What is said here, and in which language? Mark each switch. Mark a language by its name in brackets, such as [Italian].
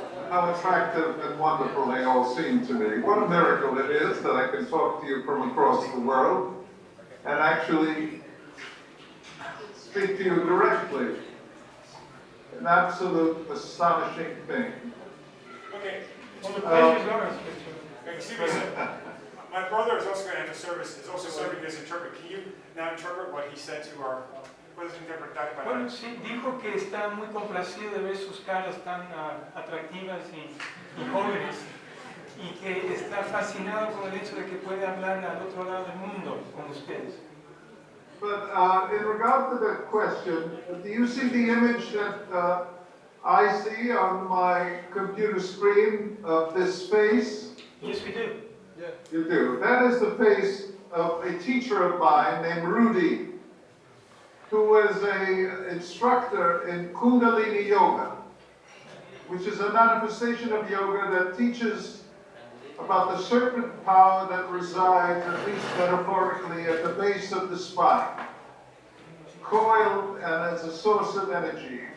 [English] How attractive and wonderful they all seem to me. What a miracle it is that I can talk to you from across the world and actually speak to you directly. An absolute astonishing thing. Okay. Well, the pleasure's ours, Excuse me, sir. My brother is also going to enter service, is also serving as interpreter. Can you now interpret what he said to our brothers and interpreters? [Spanish] Bueno, sí, dijo que está muy complacido de ver sus caras tan atractivas y jóvenes y que está fascinado con el hecho de que puede hablar al otro lado del mundo con ustedes. [English] But in regard to that question, do you see the image that I see on my computer screen of this face? Yes, we do. Yeah. You do. That is the face of a teacher of mine named Rudy, who was an instructor in Kundalini Yoga, which is a manifestation of yoga that teaches about the serpent power that resides, at least metaphorically, at the base of the spine, coiled and as a source of energy.